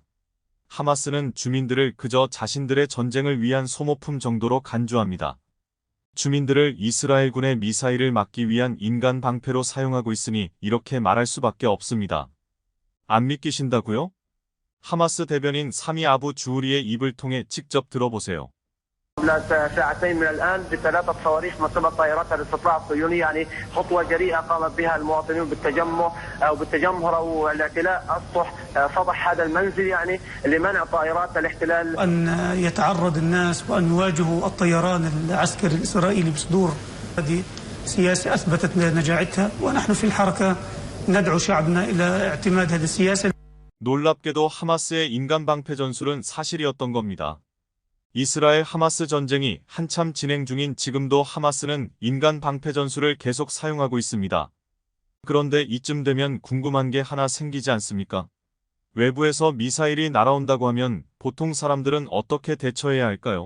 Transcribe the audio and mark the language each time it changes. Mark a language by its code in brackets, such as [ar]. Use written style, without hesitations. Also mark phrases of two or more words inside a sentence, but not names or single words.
[ko] 하마스는 주민들을 그저 자신들의 전쟁을 위한 소모품 정도로 간주합니다. 주민들을 이스라엘군의 미사일을 막기 위한 인간 방패로 사용하고 있으니 이렇게 말할 수밖에 없습니다. 안 믿기신다고요? 하마스 대변인 사미 아부 주우리의 입을 통해 직접 들어보세요. [ar] قبل ساعتين من الآن بثلاثة صواريخ من قبل طائرات الاستطلاع الصهيوني يعني خطوة جريئة قامت بها المواطنون بالتجمهر أو الاعتلاء السطح سطح هذا المنزل يعني لمنع طائرات الاحتلال أن يتعرض الناس وأن يواجهوا الطيران العسكري الإسرائيلي بصدور. هذه سياسة أثبتت نجاعتها ونحن في الحركة ندعو شعبنا إلى اعتماد هذه السياسة. [ko] 놀랍게도 하마스의 인간 방패 전술은 사실이었던 겁니다. 이스라엘 하마스 전쟁이 한참 진행 중인 지금도 하마스는 인간 방패 전술을 계속 사용하고 있습니다. 그런데 이쯤 되면 궁금한 게 하나 생기지 않습니까? 외부에서 미사일이 날아온다고 하면 보통 사람들은 어떻게 대처해야 할까요?